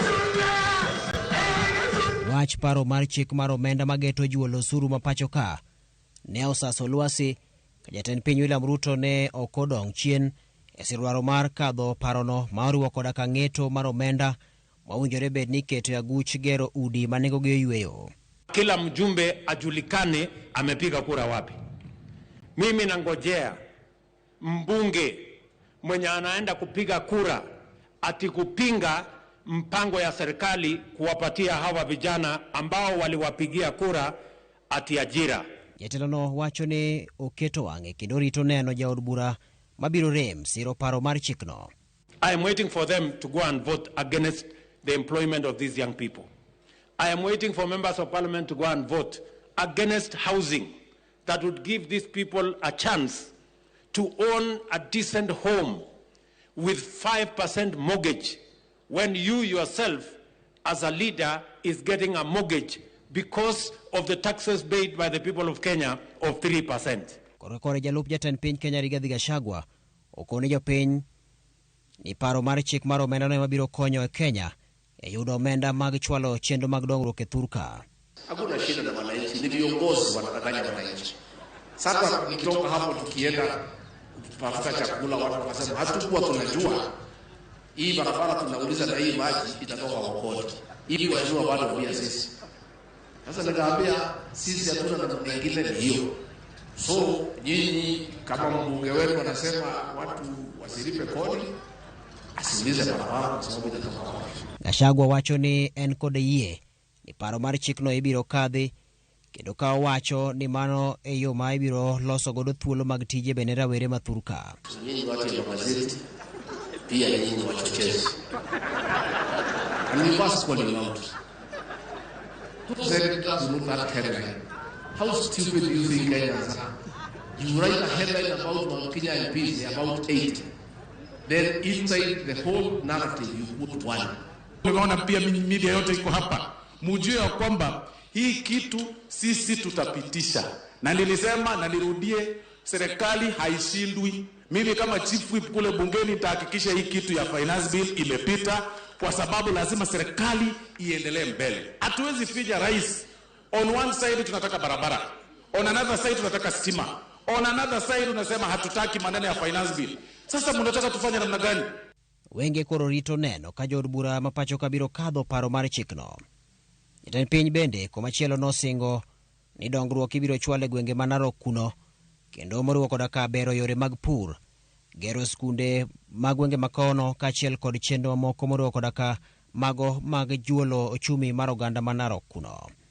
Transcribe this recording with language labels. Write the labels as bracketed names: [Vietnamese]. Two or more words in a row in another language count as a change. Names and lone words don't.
[Luo (Kenya and Tanzania)] Wach paro mar chik mar omenda mageto juolo osuru ma pacho ka ne osaso lwasi ka jatend piny William Ruto ne okodong chien e sirwaro mar kadho parono ma oriwo koda ka ng'eto mar omenda mawinjore bed ni keto aguch gero udi ma nengogi oyweyo. [Swahili] Kila mjumbe ajulikane amepiga kura wapi. Mimi nangojea mbunge mwenye anaenda kupiga kura ati kupinga mpango ya serikali kuwapatia hawa vijana ambao waliwapigia kura ati ajira. [Luo (Kenya and Tanzania)] Jatelono wacho ni oketo wang'e kendo rito neno jaod bura mabiro rem siro paro mar chikno. [English] I am waiting for them to go and vote against the employment of these young people. I am waiting for members of parliament to go and vote against housing that would give these people a chance to own a decent home with 5% mortgage when you yourself as a leader is getting a mortgage because of the taxes paid by the people of Kenya of 3%. [Luo (Kenya and Tanzania)] Kore jalup jatend piny Kenya Rigathi Gachagua okone jopiny ni paro mar chik mar omenda no mabiro konyo e Kenya e yudo omenda mag chwalo chenro mag dongruok e thurka. [Swahili] Hakuna shida na wananchi, ni viongozi wanadanganya wananchi. Sasa kutoka hapo tukienda kutafuta chakula, watu wanasema hatukuwa tunajua hii barabara tunauliza na hii maji itatoka Wokoti. Hivi wajua bado pia sisi. Sasa nikaambia sisi hatuna namna nyingine ni hiyo. So nyinyi kama mbunge wenu anasema watu wasilipe kodi, tuulize barabara kwa sababu itatoka. [Luo (Kenya and Tanzania)] Gachagua wacho ni en kod yie ni paro mar chikno ibiro kadhi, kendo ka wacho ni mano e yo ma ibiro loso godo thuolo mag tije bende rawere mathurka. [Swahili] Nyinyi watu wa gazeti pia nyinyi wachochezi. [English] And we must call you out. Who said does not that headline? How stupid do you think Kenyans are? You write a headline about Mount Kenya MPs, about 8. Then inside the whole narrative you put one. [Swahili] Tumeona pia media yote iko hapa. Mujue ya kwamba hii kitu sisi tutapitisha. Na nilisema na nirudie, serikali haishindwi. Mimi kama chief whip kule bungeni nitahakikisha hii kitu ya [English] finance bill [Swahili] imepita, kwa sababu lazima serikali iendelee mbele. Hatuwezi ficha rais. [English] On one side [Swahili] tunataka barabara, [English] on another side [Swahili] tunataka stima, [English] on another side [Swahili] unasema hatutaki maneno ya [English] finance bill. [Swahili] Sasa mnataka tufanye namna gani? [Luo (Kenya and Tanzania)] Wenge koro rito neno ka jood bura mapacho kabiro kadho paro mar chikno. Jatend piny bende komachielo nosingo ni dongruok ibiro chwale gwenge ma Narok kuno, kendo moriwo koda ka bero yore mag pur, gero skunde mag gwenge makono kaachiel kod chenro moko moriwo koda ka mago mag juolo ochumi mar oganda ma Narok kuno.